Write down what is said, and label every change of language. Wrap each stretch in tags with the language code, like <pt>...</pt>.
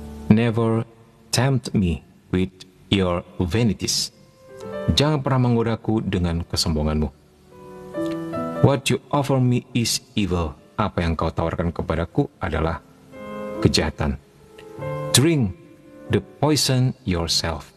<en>Never tempt me with your vanities.</en> <id>Jangan pernah menggodaku dengan kesombonganmu.</id> <en>What you offer me is evil.</en> <id>Apa yang kau tawarkan kepadaku adalah kejahatan.</id> <en>Drink the poison yourself.</en>